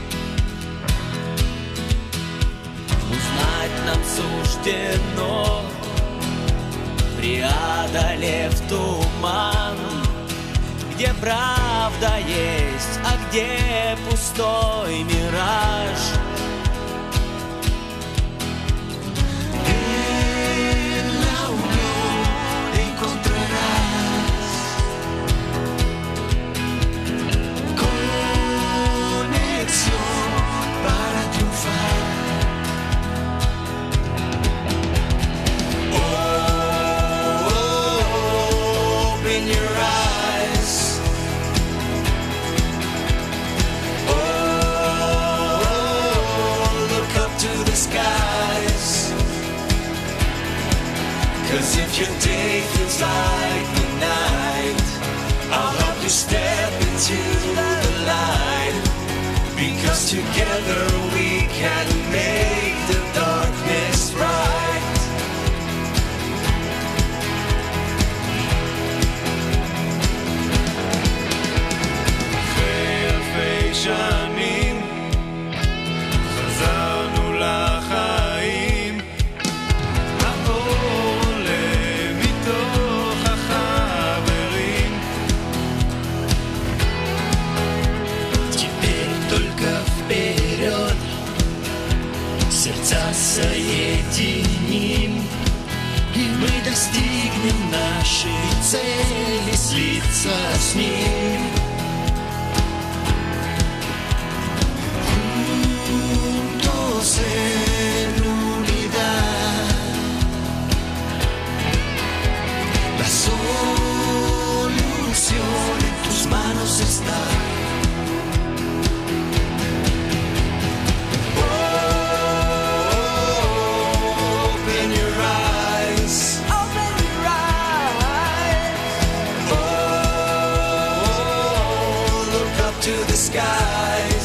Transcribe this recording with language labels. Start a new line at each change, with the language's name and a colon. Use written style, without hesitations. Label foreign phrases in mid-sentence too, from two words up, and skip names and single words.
Russian: Узнать нам суждено, преодолев туман, где правда есть, а где пустой мираж.
Spanish: En la unión encontrarás conexión para triunfar.
English: Open your eyes. Look up to the skies. 'Cause if your day feels like the night, I'll help you step into the light. Because together we can make the darkness bright.
Hebrew: אחרי אלפי שנים חזרנו לחיים, האור עולה מתוך החברים.
Russian: Теперь только вперед, сердца соединим, и мы достигнем нашей цели, слиться с ним.
Spanish: Juntos en unidad, la solución en tus manos está.
English: Open your eyes. Open your eyes. Look up to the skies.